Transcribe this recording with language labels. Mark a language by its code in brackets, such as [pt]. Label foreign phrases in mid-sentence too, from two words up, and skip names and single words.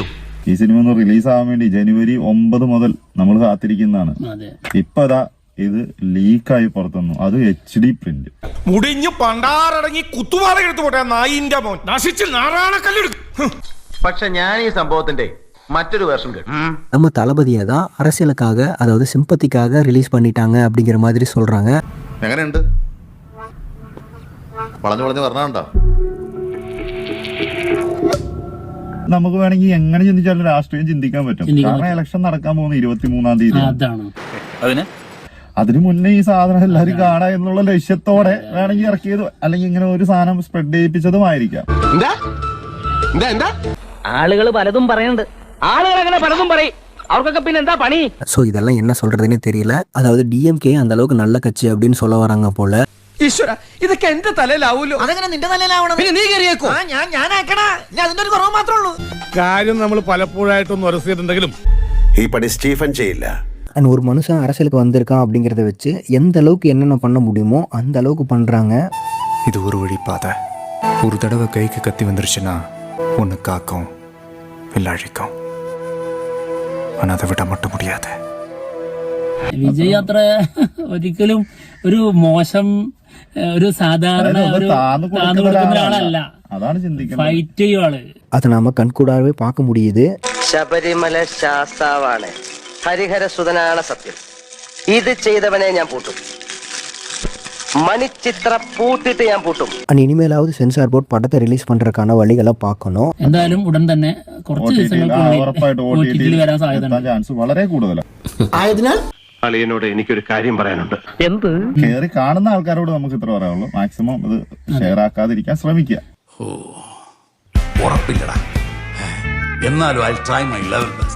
[ml] ഈ സിനിമ ഒന്ന് റിലീസ് ആവാൻ വേണ്ടി ജനുവരി 9 മുതൽ നമ്മൾ കാത്തിരിക്കുന്നതാണ്. ഇപ്പൊ അതാ ഇത് ലീക്കായി പുറത്തുനിന്നു. അത് [en] HD print. [ml] മുടിഞ്ഞു പണ്ടാറടങ്ങി കുത്തുപാറ എടുത്തു പോട്ടെ നായിന്റെ മോൻ. നശിച്ച് നാറാണക്കല്ലെടുക്കും. പക്ഷെ ഞാൻ ഈ സംഭവത്തിന്റെ മറ്റൊരു വേർഷൻ കേട്ടു. [ta] நம்ம தளபதியை தான் அரசியலுக்காக, அதாவது சிம்பத்திக்காக ரிலீஸ் பண்ணிட்டாங்க அப்படிங்கிற மாதிரி சொல்றாங்க. [ml] എങ്ങനെയുണ്ട്? വളഞ്ഞു വളഞ്ഞു പറഞ്ഞാണ്ടോ? നമുക്ക് വേണമെങ്കിൽ എങ്ങനെ ചിന്തിച്ചാലും രാഷ്ട്രീയം ചിന്തിക്കാൻ പറ്റും. കാരണം ഇലക്ഷൻ നടക്കാൻ പോകുന്ന 23-ാം തീയതി. അതിനു മുന്നേ ഈ സാധനം എല്ലാവരും കാണാ എന്നുള്ള ലക്ഷ്യത്തോടെ വേണമെങ്കിൽ ഇറക്കിയത്, അല്ലെങ്കിൽ ഇങ്ങനെ ഒരു സാധനം സ്പ്രെഡ് ചെയ്യിപ്പിച്ചതുമായിരിക്കാം. ആളുകൾ പലതും പറയുന്നുണ്ട്. ആളുകൾ അങ്ങനെ പലതും പറയും. അവർക്കൊക്കെ പിന്നെ എന്താ പണി? [ta] ஸோ இதெல்லாம் என்ன சொல்றதுன்னே தெரியல. அதாவது DMK அந்த அளவுக்கு நல்ல கட்சி அப்படின்னு சொல்ல வராங்க போல. [ml] ഈശ്വര, ഇതൊക്കെ എന്റെ തലയിലാവൂലോ? അതെങ്ങനെ നിന്റെ തലയിലാവണം? പിന്നെ നീ കയറിയേക്കോ? ഞാനാക്കണ. ഞാൻ അതിന്റെ ഒരു കുറവ് മാത്രമേ ഉള്ളൂ. കാര്യം നമ്മൾ പലപ്പോഴായിട്ടൊന്നും ഉറച്ചിട്ടുണ്ടെങ്കിലും ഈ പണി സ്റ്റീഫൻ ചെയ്യില്ല. [ta] அண்ட் ஒரு மனுஷன் அரசியலுக்கு வந்திருக்கான் அப்படிங்கிறத வச்சு எந்த அளவுக்கு என்னென்ன பண்ண முடியுமோ அந்த அளவுக்கு பண்றாங்க. இது ஒரு வழி பாதை. ஒரு தடவை கைக்கு கத்தி வந்துருச்சுன்னா ஒன்று காக்கும், இல்லை அழிக்கும். ஆனால் அதை விட மட்டும் முடியாது. [ml] വിജയ് അത്ര ഒരിക്കലും ഒരു മോശം, ഒരു സാധാരണ താന്നു കൊടുക്കുന്ന ഒരാളല്ല. അതാണ് ചിന്തിക്കുന്നത്. ഫൈറ്റ് ചെയ്യും ആള്. [ta] அதை நாம கண்கூடாவே பார்க்க முடியுது. [ml] ശബരിമല ശാസ്താവാണ്, ഹരിഹര സുതനാണ് സത്യം. ഇത് ചെയ്തവനെ ഞാൻ പൂട്ടും. മണിച്ചിത്ര പൂട്ടിട്ട് ഞാൻ പൂട്ടും. [ta] அண்ட் இனிமேலாவது [en] censor board [ta] படத்தை ரிலீஸ் பண்றதுக்கான வழிகளை பார்க்கணும். [ml] എന്തായാലും ഉടൻ തന്നെ കുറച്ച് ദിവസങ്ങൾക്കുള്ളിൽ വരാൻ സാധ്യത ചാൻസ് വളരെ കൂടുതലാണ്. ആയതിനാൽ അളിയനോട് എനിക്കൊരു കാര്യം പറയാനുണ്ട്. എന്ത്? കേറി കാണുന്ന ആൾക്കാരോട് നമുക്ക് ഇത്ര പറയാനുള്ളൂ. മാക്സിമം ഇത് ഷെയർ ആക്കാതിരിക്കാൻ ശ്രമിക്കുക. ഉറപ്പില്ലടാ, എന്നാലും [en] I try my level best.